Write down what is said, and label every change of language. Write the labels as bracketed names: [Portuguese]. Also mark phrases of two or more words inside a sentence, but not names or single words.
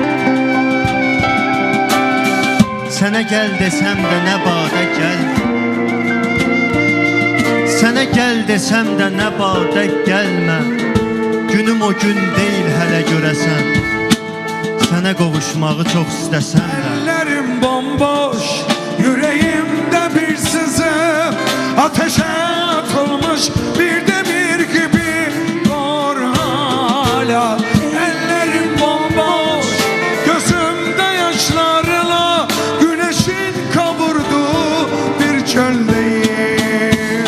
[Azerbaijani] Sənə gəl desəm də nə badə gəlmə. Sənə gəl desəm də nə badə gəlmə. Günüm o gün deyil hələ görəsən. Sənə qovuşmağı çox istəsən də. [Turkish] Ellerim bomboş, yüreğimde bir sızı. Ateşe atılmış bir demir gibi kor hala. Ellerim bomboş, gözümde yaşlarla güneşin kavurduğu bir çöldeyim.